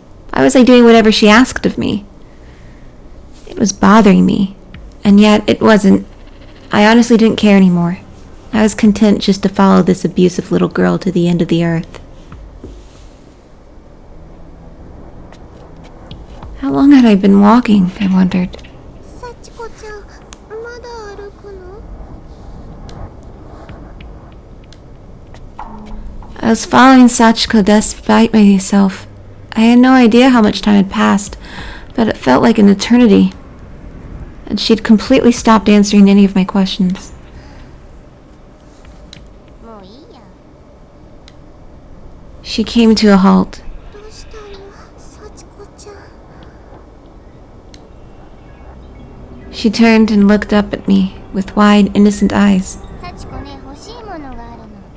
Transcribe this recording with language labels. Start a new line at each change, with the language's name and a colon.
English: Why was I doing whatever she asked of me? It was bothering me, and yet it wasn't. I honestly didn't care anymore. I was content just to follow this abusive little girl to the end of the earth. How long had I been walking, I wondered.
Japanese: 幸子ちゃん、まだ歩くの？
English: I was following Sachiko despite myself. I had no idea how much time had passed, but it felt like an eternity. And she'd completely stopped answering any of my questions.
Japanese: もういいや。
English: She came to a halt.
Japanese: どうしたの？幸子ちゃん。
English: She turned and looked up at me with wide, innocent eyes.
Japanese: 幸子ね、欲しいものがあるの。